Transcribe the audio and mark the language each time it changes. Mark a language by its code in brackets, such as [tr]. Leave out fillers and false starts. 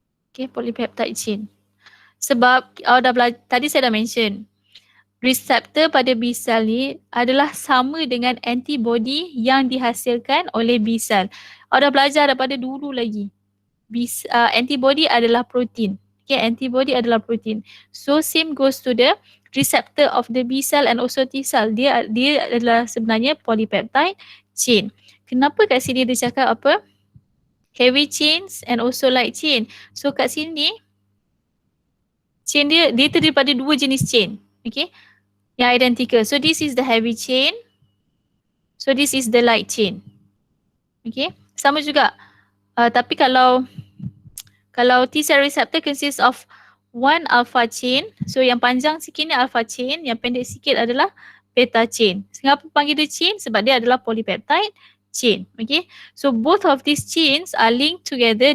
[ms] Okay, polypeptide chain. Sebab tadi saya dah mention, reseptor pada B cell ni adalah sama dengan antibody yang dihasilkan oleh B cell. Awak dah belajar daripada dulu lagi. Antibody adalah protein. Okay, antibody adalah protein. [en] So same goes to the receptor of the B cell and also T cell. [ms] Dia adalah sebenarnya polypeptide chain. Kenapa kat sini dia cakap apa? [en] Heavy chains and also light chain. [ms] So kat sini chain dia terdiri daripada dua jenis chain. [en] Okay, yang identical. So this is the heavy chain. So this is the light chain. Okay, [ms] sama juga. Tapi kalau [en] T cell receptor consists of one alpha chain. [ms] So yang panjang sikit ni alpha chain, yang pendek sikit adalah beta chain. Kenapa panggil dia chain? Sebab dia adalah polypeptide chain. [en] Okay, so both of these chains are linked together.